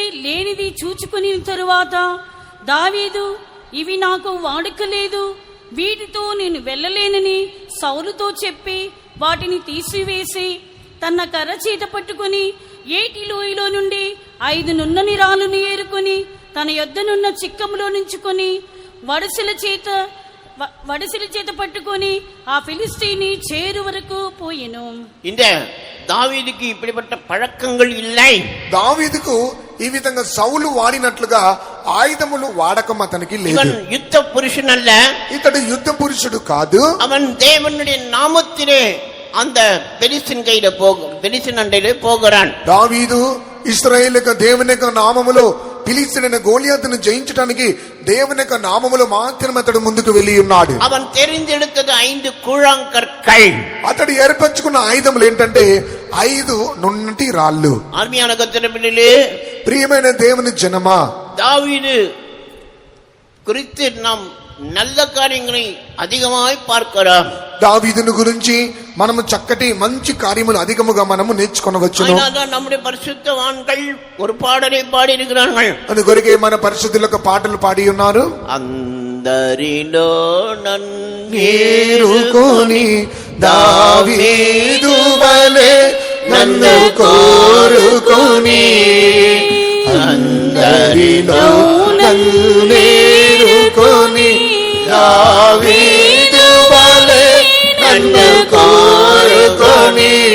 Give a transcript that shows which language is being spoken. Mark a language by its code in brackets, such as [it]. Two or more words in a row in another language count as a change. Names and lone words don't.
[te] లేనిది చూచుకుని తరువాత దావీదు, ఇవి నాకు వాడుక లేదు, వీటితో నేను వెళ్ళలేనని సౌలుతో చెప్పి వాటిని తీసివేసి తన కర్ర చేత పట్టుకుని ఏటి లోయలో నుండి 5 నున్నని రాళ్ళను ఏరుకొని తన యొద్దనున్న చిక్కములో నుంచుకొని వడసిల చేత పట్టుకొని ఆ ఫిలిస్తీని చేరు వరకు పోయెను. [ta] இந்த దావీదుకి இப்படிப்பட்ட పழக்கங்கள் இல்லை. [te] దావీదుకు ఈ విధంగా సౌలు వాడినట్లుగా ఆయుధములు వాడకం అతనికి లేదు. [ta] இவன் யுத்த புருஷன் அல்ல, [te] ఇతడు యుద్ధ పురుషుడు కాదు. [ta] அவன் தேவனுடைய நாமத்திலே அந்த பெலிஸ்தீன் அண்டையிலே போகிறான். [te] దావీదు ఇశ్రాయేలు యొక్క దేవుని యొక్క నామములో ఫిలిస్తీయులైన గోలియాతును జయించడానికి దేవుని యొక్క నామములో మాత్రమే అతడు ముందుకు వెళ్ళి ఉన్నాడు. [ta] அவன் தெரிந்தெடுத்தது 5 கூழாங்கற்கள். [te] అతడు ఏర్పరచుకున్న ఆయుధములు ఏంటంటే 5 నున్నటి రాళ్ళు. [ta] அருமையான கர்த்தருடைய பிள்ளைகளே, [te] ప్రియమైన దేవుని జనమా, [ta] தாவீது குறித்து நாம் நல்ல காரியங்களை அதிகமாய் பார்க்கிறோம். [te] దావీదును గురించి మనము చక్కటి మంచి కార్యములు అధికముగా మనము నేర్చుకొనవచ్చును. [ta] நம்முடைய பரிசுத்தவான்கள் ஒரு பாடலை பாடி இருக்கிறார்கள். [te] అందుకొరకే మన పరిశుద్ధులకు పాటలు పాడి ఉన్నారు. అందరిలో నన్నేరుకొని దావీదు వలె నన్ను కోరుకొని, అందరిలో నన్నేరుకొని దావీదు వలె నన్ను కోరుకొని,